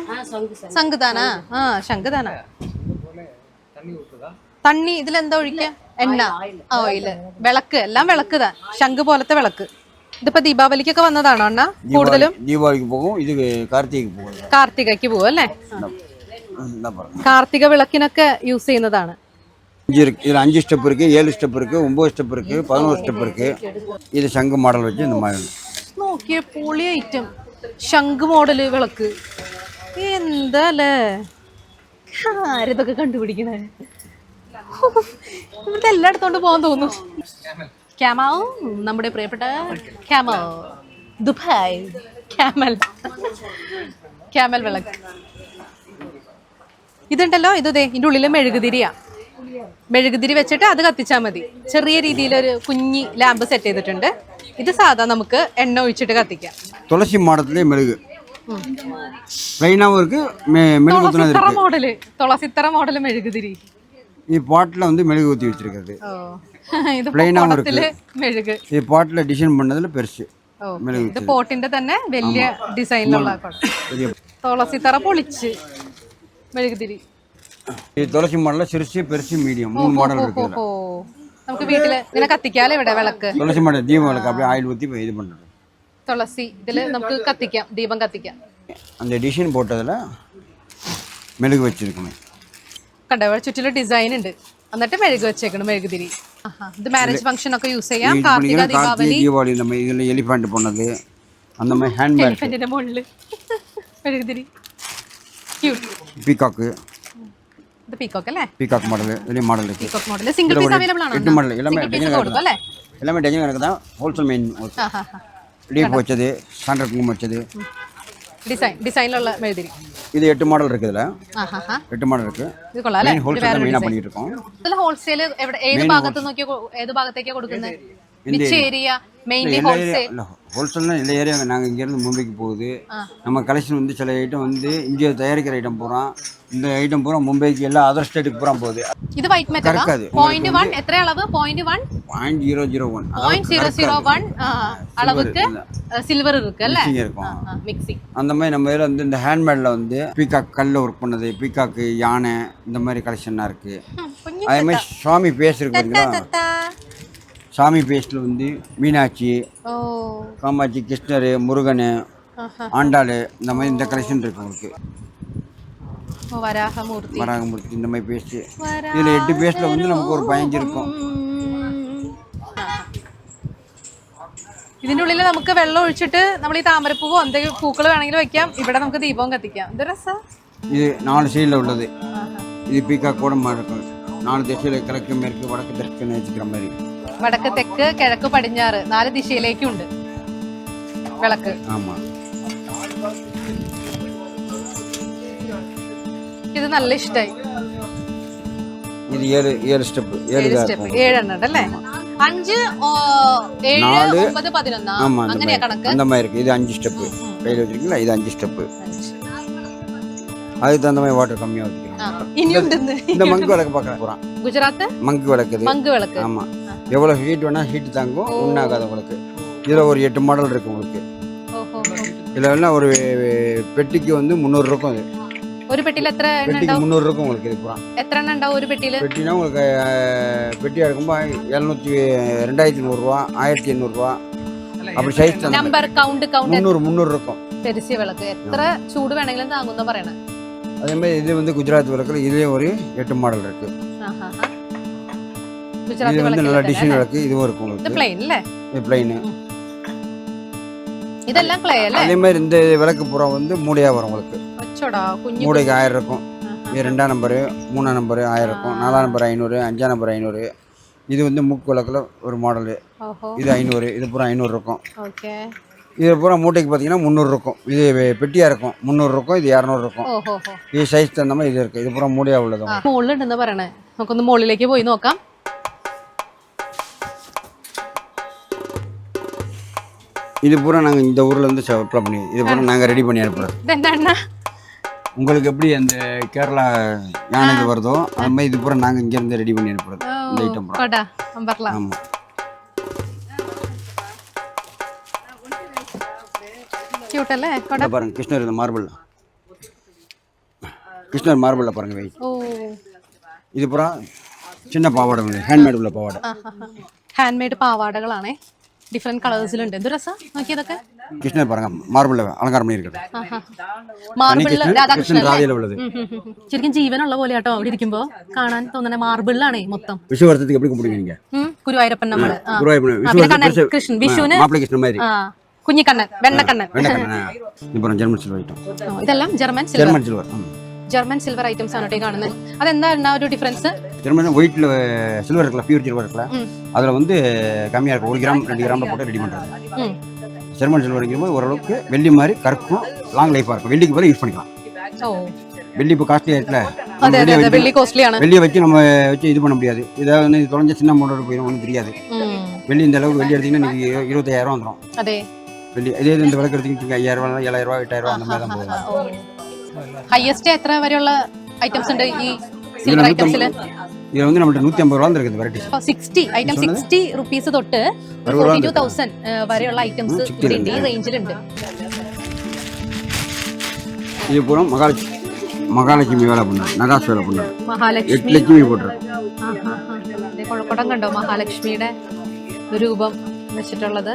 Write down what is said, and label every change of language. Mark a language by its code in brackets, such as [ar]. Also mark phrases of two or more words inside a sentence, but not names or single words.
[ml] ശംഖുതാനാ? ആ ശംഖുതാനാ. തണ്ണി ഇതിലെന്താ ഒഴിക്ക? എണ്ണ, ഓയില്, വിളക്ക്, എല്ലാം വിളക്കുതാ. ശംഖ് പോലത്തെ വിളക്ക്. ഇതിപ്പോ ദീപാവലിക്കൊക്കെ വന്നതാണോ അണ്ണ? കൂടുതലും ദീപാവലിക്ക് പോകും, ഇത് കാർത്തികയ്ക്ക് പോകും. കാർത്തികയ്ക്ക് പോകും അല്ലേ? കാർത്തിക വിളക്കിനൊക്കെ യൂസ് ചെയ്യുന്നതാണ്. [ta] இதில் 5 ஸ்டெப் இருக்குது, 7 ஸ்டெப் இருக்குது, 9 ஸ்டெப் இருக்குது, 11 ஸ்டெப் இருக்குது. இது சங்கு மாடல் வச்சு இந்த மாதிரி [ml] നോക്കിയ പൊളി ഐറ്റം. ശംഖ് മോഡല് വിളക്ക്. എന്താല്ലേ ആരിതൊക്കെ കണ്ടുപിടിക്കണേ? ഇവിടുത്തെ എല്ലായിടത്തോണ്ട് പോകാൻ തോന്നുന്നു. ക്യാമൽ, നമ്മുടെ പ്രിയപ്പെട്ട ക്യാമൽ, ദുബായ് ക്യാമൽ, ക്യാമൽ വിളക്ക്. ഇതുണ്ടല്ലോ, ഇത് ഇതിൻ്റെ ഉള്ളിൽ മെഴുകുതിരിയാ. മെഴുകുതിരി വെച്ചിട്ട് അത് കത്തിച്ചാൽ മതി. ചെറിയ രീതിയിലൊരു കുഞ്ഞി ലാമ്പ് സെറ്റ് ചെയ്തിട്ടുണ്ട്. ഇത് സാധാ നമുക്ക് എണ്ണ ഒഴിച്ചിട്ട് കത്തിക്കാം. തുളസി മാടത്തിലെ മെഴുകു [ta] പ്ലെയിനാகவும் இருக்கு, மெழுகு ஊத்துனது இருக்கு. [ml] മോഡല്, തുളസിത്തറ മോഡല് മെഴുകുതിരി. [ta] ഈ பாட்டில் வந்து மெழுகு ஊற்றி வச்சிருக்கிறது. [ml] ഇത് [ta] പ്ലെയിനാகவும் இருக்கு. [ml] മെഴുക് [ta] ഈ பாட்டில் டிசைன் பண்ணதுல பெருசு മെഴുകു. [ml] ഇത് പോട്ടിന്റെ തന്നെ വലിയ ഡിസൈനിലുള്ള തുളസിത്തറ പൊളിച്ച് മെഴുകുതിരി. ഈ തുളസി മോഡലിൽ ചെറിയ പെരുസി മീഡിയം 3 മോഡൽ இருக்கு. നമുക്ക് വീട്ടില് ഇങ്ങനെ കത്തിക്കാലോ ഇവിടെ വിളക്ക്. തുളസി മോഡൽ ദീപ വിളക്ക് [ta] அப்படியே ஆயில் ஊத்தி இது பண்றது. [ml] തുളസി ഇതില് നമുക്ക് കത്തിക്കാം, ദീപം കത്തിക്കാം. [ta] அந்த டிசைன் போட்டதுல மெழுகு வச்சிருக்கணும். [ml] കണ്ടോ ചുറ്റിലും ഡിസൈൻ ഉണ്ട്. എന്നിട്ട് മെഴുക് വെച്ചേക്കണം, മെഴുകുതിരി. ഇത് [en] marriage function [ml] ഒക്കെ യൂസ് ചെയ്യാം. കാർത്തിക, ദീപാവലി, [ta] ദീപാവലി இந்த மாதிரி இதுல எலிஃபண்ட் போனது அந்த மாதிரி ஹேண்ட் பேக். [ml] എലിഫന്റിന്റെ മുകളില് മെഴുകുതിരി. ക്യൂട്ട്. [ta] பீகாக். [ml] ഇത് പീകോക്ക് അല്ലേ? [ta] பீகாக் மாடல், இதே மாடல் இருக்கு. [ml] പീകോക്ക് മോഡൽ [en] single piece available [ml] ആണ്. [ta] 8 மாடல் எல்லாமே [ml] ഡജൻ കൊടുക്കും അല്ലേ? [ta] எல்லாமே டஜன் கணக்கு தான். ஹோல்சேல் மெயின் லீப் வச்சது, சாண்டர் குங்குமம் வச்சது, [ml] ഡിസൈനിലുള്ള മെഴുകുതിരി. [ta] இது 8 மாடல் இருக்கு. இதுல 8 மாடல் இருக்கு. [ml] ഇത് കൊള്ളാം അല്ലേ? [ta] ஹோல்சேல் மெயினா பண்ணிட்டு இருக்கோம். [ml] ഇതിൽ ഹോൾസെയിൽ എവിടെ, ഏത് ഭാഗത്ത് നോക്കിയോ, ഏത് ഭാഗത്തേക്കാ കൊടുക്കുന്നത്? [en] which area mainly wholesale? [ta] ஹோல்சேல்னா இந்த ஏரியா நாங்கள் இங்கேருந்து மும்பைக்கு போகுது. நம்ம கலெக்ஷன் வந்து சில ஐட்டம் வந்து இங்கே தயாரிக்கிற ஐட்டம் பூரா, இந்த ஐட்டம் பூரா மும்பைக்கு எல்லா அதர் ஸ்டேட்டுக்கு பூரா போகுது. [ml] ഇത് വൈറ്റ് മെറ്റൽ കറക്കാது. 0.1 എത്ര അളവ്? 0.1 0.001 [ta] 0.001 அளவுக்கு சில்வர் இருக்கு அல்ல, இருக்கும் மிக்சிங். அந்த மாதிரி நம்ம இதில் வந்து இந்த ஹேண்ட்மேடில் வந்து பீகாக் கல்லில் ஒர்க் பண்ணது, பீகாக்கு, யானை, இந்த மாதிரி கலெக்ஷன்லாம் இருக்குது. அதே மாதிரி சுவாமி பேஸ் இருக்கு பார்த்தீங்களா? சாமி பேஸ்டில் வந்து மீனாட்சி, காமாட்சி, கிருஷ்ணர், முருகன், ஆண்டாள், இந்த மாதிரி இந்த கலெக்ஷன் இருக்கு உங்களுக்கு. வராகமூர்த்தி இந்த மாதிரி பேஸ்ட்டு. இதில் 8 பேஸ்ட்டில் வந்து நமக்கு ஒரு 15 இருக்கும். [ml] ഇതിൻ്റെ ഉള്ളിൽ നമുക്ക് വെള്ളം ഒഴിച്ചിട്ട് നമ്മൾ ഈ താമരപ്പൂവോ എന്തെങ്കിലും പൂക്കൾ വേണമെങ്കിൽ വെക്കാം. ഇവിടെ നമുക്ക് ദീപവും കത്തിക്കാം. എന്ത് രസം. [ta] இது 4 சைடில் உள்ளது. இது பீகாக் கூட இருக்கும். 4 திசையில் கிழக்கு, மேற்கு, வடக்கு, தெற்குன்னு வச்சுக்கிற மாதிரி. [ml] വടക്ക്, തെക്ക്, കിഴക്ക്, പടിഞ്ഞാറ് 4 ദിശയിലേക്കുണ്ട് വിളക്ക്. [ta] ആമാ. [ml] ഇത് നല്ല ഇഷ്ടായി. ഇത് 7 സ്റ്റെപ്പ് 7 എണ്ണം ഉണ്ടല്ലേ? 5 7 9 11 അങ്ങനെയാ കണക്ക്. [ta] அந்த மாதிரி இருக்கு. இது 5 ஸ்டெப் கையில் வச்சிருக்கீங்களா? இது 5 ஸ்டெப். அதுக்கு தகுந்த மாதிரி வாட்டர் கம்மியாக வச்சுக்கலாம். இந்த மங்கு விளக்கு பார்க்கலாம் போகிறான். குஜராத் மங்கு விளக்கு. மங்கு விளக்கு. ஆமாம், எவ்வளோ ஹீட் வேணால் ஹீட் தாங்கும், ஒன்றாகாத உங்களுக்கு. இதில் ஒரு 8 மாடல் இருக்குது உங்களுக்கு. இதில் வேணால் ஒரு பெட்டிக்கு வந்து 300 இருக்கும். அது [ml] ഒരു പെട്ടിയിൽ എത്ര എണ്ണം [ta] பெட்டிக்கு [ml] ഉണ്ടാവും? [ta] 300 இருக்கும் உங்களுக்கு. இது பூரா [ml] എത്ര എണ്ണം ഉണ്ടാവും ഒരു പെട്ടിയിൽ? [ta] பெட்டினா உங்களுக்கு பெட்டியாக இருக்கும்போது 2100 ரூபா, 1800 ரூபா அப்படி சைஸ். [en] number count [ta] 300 இருக்கும். [ml] പെരിസിയ വിളക്ക് എത്ര ചൂട് വേണമെങ്കിലും താങ്ങുന്ന പറയണേ. [ta] அதே மாதிரி இது வந்து குஜராத் விளக்குல இதே ஒரு 8 மாடல் இருக்கு. இது வந்து நல்ல டிசைன் விளக்கு. இதுவும் இருக்கும் [ml] ഇത് [ta] உங்களுக்கு. [ml] പ്ലെയിൻ അല്ലേ? [ta] இது பிளைன். [ml] ഇതെല്ലാം ക്ലേ അല്ലേ? [ta] அதே மாதிரி இந்த விளக்கு பூரா வந்து மூடையா வரும் உங்களுக்கு. [ml] അച്ചോടാ കുഞ്ഞു [ta] மூடைக்கு 1000 இருக்கும். இது 2ஆம் நம்பர், 3ஆம் நம்பர் 1000 இருக்கும், 4ஆம் நம்பர் 500, 5ஆம் நம்பர் 500. இது வந்து மூக்கு விளக்குல ஒரு மாடல். இது 500. இது பூரா 500 இருக்கும். ஓகே. இது பூரா மூட்டைக்கு பார்த்தீங்கன்னா 300 இருக்கும். இது பெட்டியாக இருக்கும் 300 இருக்கும். இது 200 இருக்கும். இது சைஸ் தகுந்த மாதிரி இது இருக்குது. இது பூரா மூடையாக உள்ளது. [ml] മുകളിലുണ്ടെന്ന് പറയണേ. നമുക്കൊന്ന് മുകളിലേക്ക് പോയി നോക്കാം. [ta] இது பூரா நாங்கள் இந்த ஊர்லேருந்து சப்ளை பண்ணி, இது பூரா நாங்கள் ரெடி பண்ணி அனுப்புகிறோம். [ml] ഇതെന്താ [ta] உங்களுக்கு எப்படி அந்த கேரளா யானை இது வருதோ அது மாதிரி இது பூரா நாங்கள் இங்கேருந்து ரெடி பண்ணி அனுப்புகிறது. இந்த ஐட்டம் பூரா. ஆமாம். [ml] ക്യൂട്ടല്ലേ കൊട? [ta] பாருங்க கிருஷ்ணர் இந்த மார்பிள் கிருஷ்ணர் மார்பிளில் பாருங்க வெயிட். ஓ இது பூரா சின்ன பாவாடை ஹேண்ட்மேட் உள்ள பாவாடை. [ml] ഹാൻഡ് പാവാടകളാണേ, [en] different colours. [ml] എന്ത് രസാ നോക്കിയതൊക്കെ. [ta] கிருஷ்ணர் பாருங்க மார்பிளில் அலங்காரம் பண்ணியிருக்கிறது. [ml] മാർബിളിൽ രാധാകൃഷ്ണൻ [ta] ராதையில் உள்ளது. [ml] ശരിക്കും ജീവനുള്ള പോലെ കേട്ടോ അവിടെ ഇരിക്കുമ്പോ കാണാൻ തോന്നുന്ന മാർബിളിലാണേ മൊത്തം. [ta] വിഷുവർത്തத்துக்கு எப்படி கும்பிடுங்க நீங்க? [ml] ഗുരുവായൂരപ്പൻ നമ്മള് കൃഷ്ണൻ വിഷുവിന് [ta] மாப்பிள்ளை கிருஷ்ணன் மாதிரி [ml] കുഞ്ഞിക്കണ്ണൻ, വെണ്ണക്കണ്ണൻ. [ta] இப்போ ஜெர்மன் சில்வர் ஐட்டம். [ml] ഇതെല്ലാം ജർമ്മൻ സിൽവർ. ജർമ്മൻ സിൽവർ ഐറ്റംസ് ആണ് കേട്ടോ കാണുന്നത്. അതെന്താ ഒരു ഡിഫറൻസ്? [ta] ஜெர்மன் ஒயிட்ல சில்வர் இருக்குல்ல, [en] pure silver [ta] இருக்குல்ல, அதில் வந்து கம்மியாக இருக்கும். 1 கிராம் 2 கிராமில் போட்டு ரெடி பண்ணுறது. ஜெர்மன் சில்வருங்கும்போது ஓரளவுக்கு வெள்ளி மாதிரி கற்கும், [en] long life [ta] இருக்கும். வெள்ளிக்கு போல யூஸ் பண்ணிக்கலாம். வெள்ளி இப்போ காஸ்ட்லியாக இருக்குல்ல, வெள்ளி காஸ்ட்லியான வெள்ளியை வச்சு நம்ம வச்சு இது பண்ண முடியாது. இதை வந்து தொலைஞ்ச சின்ன மோட்டோட போயிடும், ஒன்றும் தெரியாது. வெள்ளி இந்த அளவுக்கு வெள்ளி எடுத்தீங்கன்னா நீங்கள் 25,000 வந்துடும். அதே வெள்ளி இதே இந்த விளக்கு எடுத்தீங்கன்னா 5,000, 7,000, 8,000 அந்த மாதிரி தான் போகும். [ml] ഹയസ്റ്റ് എത്ര വരെയുള്ള ഐറ്റംസ് ഉണ്ട് ഈ സിൽവർ ഐറ്റംസിൽ? [ta] ഇതിൽ வந்து நம்மள்ட்ட 150 ரூபா இருக்குது வெரைட்டி. [ml] 60 ഐറ്റം 60 റുപ്പീസ് തൊട്ട് 42,000 വരെയുള്ള ഐറ്റംസ് ഇവിടെ ഉണ്ട്, ഈ റേഞ്ചിലുണ്ട്. [ta] இது பூரா மகாலட்சுமி வேலை பண்ணாரு, நகாஸ் வேலை பண்ணாரு. [ml] മഹാലക്ഷ്മി [ta] 8 லட்சுமி போட்டுரு. [ml] കുഴക്കുടം കണ്ടോ, മഹാലക്ഷ്മിയുടെ രൂപം വെച്ചിട്ടുള്ളത്.